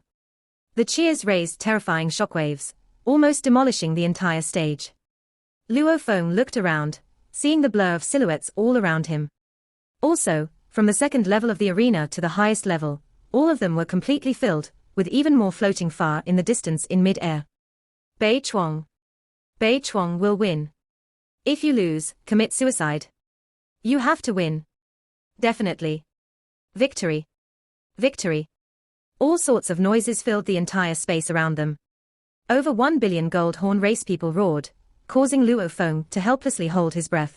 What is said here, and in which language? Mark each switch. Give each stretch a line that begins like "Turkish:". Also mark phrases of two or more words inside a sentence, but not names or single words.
English: The cheers raised terrifying shockwaves, almost demolishing the entire stage. Luo Feng looked around, seeing the blur of silhouettes all around him. Also, from the second level of the arena to the highest level, all of them were completely filled, with even more floating far in the distance in mid-air. Bei Chuang. Bei Chuang will win. If you lose, commit suicide. You have to win. Definitely. Victory! Victory! All sorts of noises filled the entire space around them. Over 1 billion gold horn race people roared, causing Luo Feng to helplessly hold his breath.